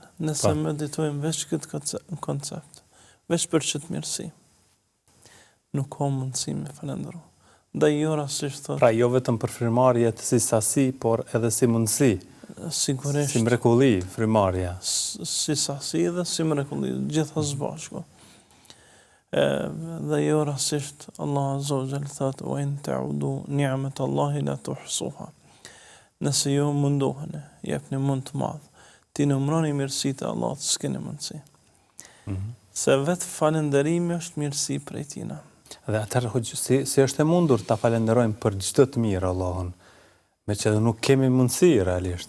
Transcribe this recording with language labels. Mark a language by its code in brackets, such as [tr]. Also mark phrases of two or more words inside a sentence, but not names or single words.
[sq] Nëse meditojmë veç këtë koncept, veç për çet mirësi, nuk ka mundësi me falëndero. Ndaj jo rastisht thotë. Pra jo vetëm për frymëmarrjet si sasi, por edhe si mundësi. Sigurisht. Si mrekulli frymëmarrja. Si sasi dhe si mrekulli, gjitha së bashku. Dhe jo rastisht Allah [ar] عز وجل [sq] thotë [ar] وإن تعدوا نعمة الله لا تحصوها. [sq] Nëse jo mundoheni, jepni mund të madh, ti numëroni mirësitë e Allahut, s'keni mundësi. Se vetë falënderimi është mirësi prej tina. Dhe atëherë si është e mundur ta falenderojmë për çdo të mirë Allahun, me që nuk kemi mundësi realisht.